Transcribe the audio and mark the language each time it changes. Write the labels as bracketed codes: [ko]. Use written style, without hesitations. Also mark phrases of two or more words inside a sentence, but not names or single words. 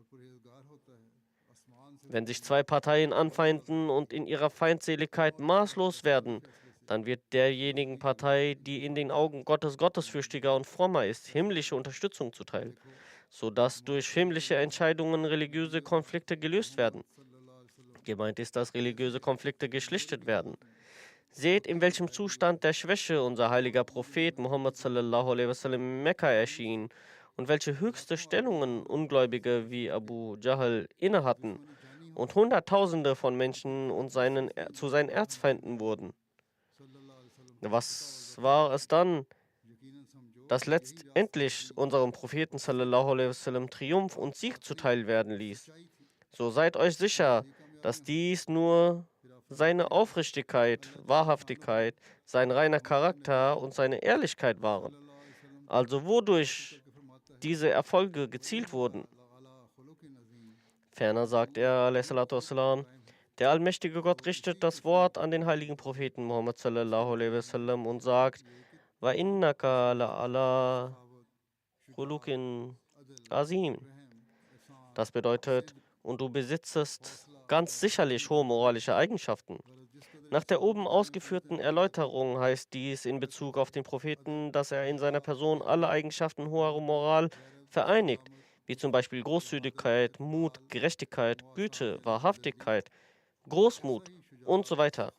[de] Wenn sich zwei Parteien anfeinden und in ihrer Feindseligkeit maßlos werden, dann wird derjenigen Partei, die in den Augen Gottes gottesfürchtiger und frommer ist, himmlische Unterstützung zuteil, sodass durch himmlische Entscheidungen religiöse Konflikte gelöst werden. Gemeint ist, dass religiöse Konflikte geschlichtet werden. Seht, in welchem Zustand der Schwäche unser heiliger Prophet Muhammad [ar] صلى الله عليه وسلم [de] in Mekka erschien und welche höchste Stellungen Ungläubige wie Abu Jahl innehatten und Hunderttausende von Menschen zu seinen Erzfeinden wurden. Was war es dann, das letztendlich unserem Propheten [ar] صلى الله عليه وسلم [de] Triumph und Sieg zuteil werden ließ? So seid euch sicher, dass dies nur seine Aufrichtigkeit, Wahrhaftigkeit, sein reiner Charakter und seine Ehrlichkeit waren. Also wodurch diese Erfolge gezielt wurden. Ferner sagt er, a.s., der allmächtige Gott richtet das Wort an den heiligen Propheten Muhammad [ar] صلى الله عليه وسلم [de] und sagt, [ar] وإنك لعلى خلق عظيم. [de] Das bedeutet, und du besitzest ganz sicherlich hohe moralische Eigenschaften. Nach der oben ausgeführten Erläuterung heißt dies in Bezug auf den Propheten, dass er in seiner Person alle Eigenschaften hoher Moral vereinigt, wie zum Beispiel Großzügigkeit, Mut, Gerechtigkeit, Güte, Wahrhaftigkeit, Großmut und so weiter.